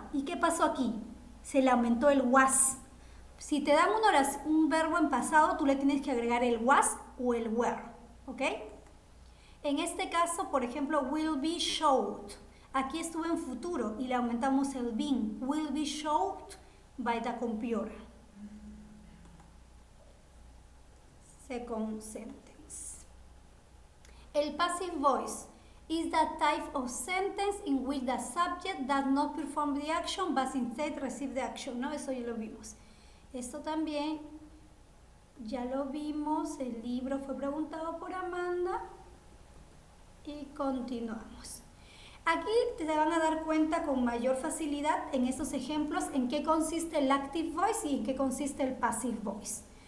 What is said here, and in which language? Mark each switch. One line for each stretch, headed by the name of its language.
Spanish: ¿Y qué pasó aquí? Se le aumentó el was. Si te dan un verbo en pasado, tú le tienes que agregar el was o el were. ¿Ok? En este caso, por ejemplo,
English: will be showed.
Spanish: Aquí estuvo en futuro y le aumentamos el been.
English: Will be showed by the computer. Second sentence. El passive voice is the type of sentence in which the subject does not perform the action but instead receive the action.
Spanish: ¿No? Eso ya lo vimos. Esto también ya lo vimos. El libro fue preguntado por Amanda. Y continuamos. Aquí te van a dar cuenta con mayor facilidad en estos ejemplos en qué consiste el active voice y en qué consiste el passive voice.